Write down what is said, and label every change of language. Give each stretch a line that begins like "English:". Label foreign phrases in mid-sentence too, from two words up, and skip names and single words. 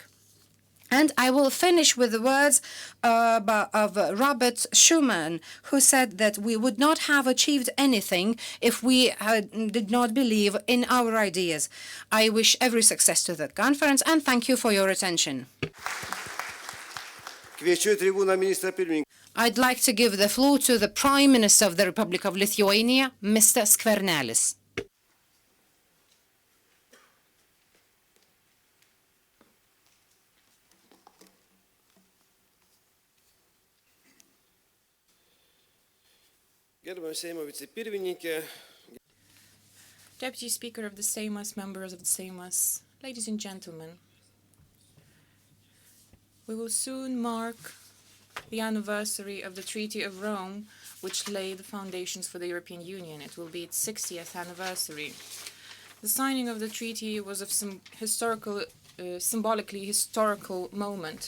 English: And I will finish with the words of Robert Schuman, who said that we would not have achieved anything if we did not believe in our ideas. I wish every success to the conference, and thank you for your attention.
Lithuanian: Kviečiu į tribūną ministrą pirmininką.
English: I'd like to give the floor to the Prime Minister of the Republic of Lithuania, Mr. Skvernelis.
Lithuanian: Gerbiamas Seimo vicepirmininkė,
English: Deputy Speaker of the Seimas, members of the Seimas, ladies and gentlemen, we will soon mark the anniversary of the Treaty of Rome, which laid the foundations for the European Union. It will be its 60th anniversary. The signing of the treaty was of some symbolically historical moment.